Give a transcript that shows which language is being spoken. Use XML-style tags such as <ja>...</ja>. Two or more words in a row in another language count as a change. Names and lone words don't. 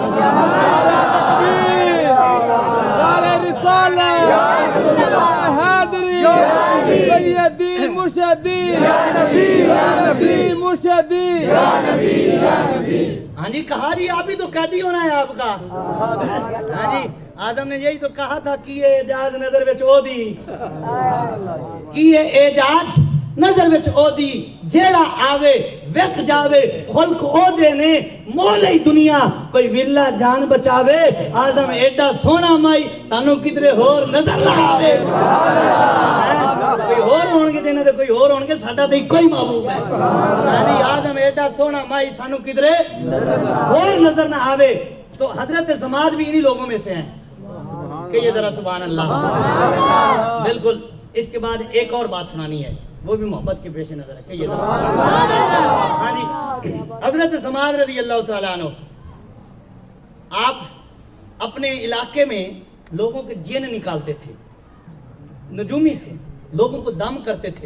<ur>سیدی مرشدی مرشدی. ہاں جی کہا جی آپ ہی تو قیدی ہونا ہے آپ کا. ہاں جی آدم نے یہی تو کہا تھا کہ</ur> <pa>یہ اعجاز نظر وچ او دی, کہ یہ اعجاز نظر وچ او دی جیڑا آوے ویکھ جاوے خلق او دے نے مول ہی دنیا کوئی ورلا جان بچاوے. آدم ایڈا سونا مائی سانو کدھر ہور نظر نہ آوے. کوئی ہور ہون گے دینا دے کوئی ہور ہون گے ساڈا تے کوئی محبوب ہے. یعنی آدم ایڈا سونا مائی سانو کدھر ہور نظر نہ آوے.</pa> <ur>تو حضرت زماد بھی انہی لوگوں میں سے ہیں کہ یہ ذرا</ur> <ar>سبحان اللہ.</ar> <ur>بالکل. اس کے بعد ایک اور بات سنانی ہے وہ بھی محبت کے پیش نظر ہے کہ یہ ہاں جی حضرت زماد</ur> <ar>رضی اللہ تعالیٰ عنہ</ar> <ur>آپ اپنے علاقے میں لوگوں کے جن نکالتے تھے, نجومی تھے, لوگوں کو دم کرتے تھے.</ur>